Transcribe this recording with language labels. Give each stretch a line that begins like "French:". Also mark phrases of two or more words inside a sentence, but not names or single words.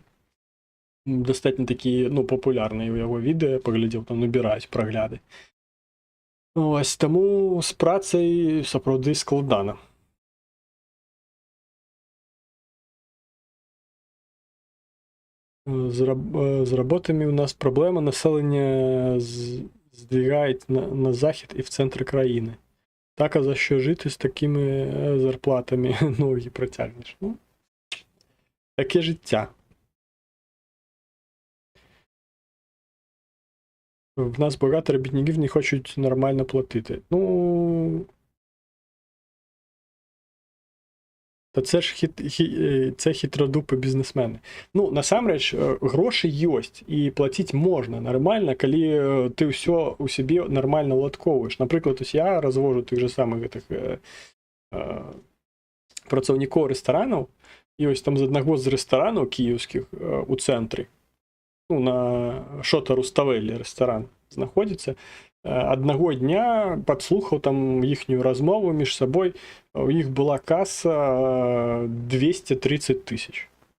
Belarusian: Дастатньо такі, ну, папулярныя ў яго відэа, паглядзеў, там набіраюць прагляды. Ось, таму з працай сапраўды складана.
Ukrainian: З работами у нас проблема, населення здвигають на захід і в центр країни. Так, а за що жити з такими зарплатами ноги протягнеш? Ну, таке життя. В нас багато робітників не хочуть нормально платити. Ну, та це ж це хитродупи бізнесмени.
Belarusian: Ну, насамрэч, гроші ёсць, і плаціць можна нормально, калі ти ўсё у сябе нормально уладкоўваеш. Напрыклад, я развожу тых же самых гэтых працаўнікоў рэстаранаў, і ось там з аднаго з рэстаранаў кіеўскіх у цэнтры, ну, на Шота Руставелі рэстаран знаходзіцца, аднаго дня падслухаў там іхнюю размову між сабой, у іх была каса 230 тысяч.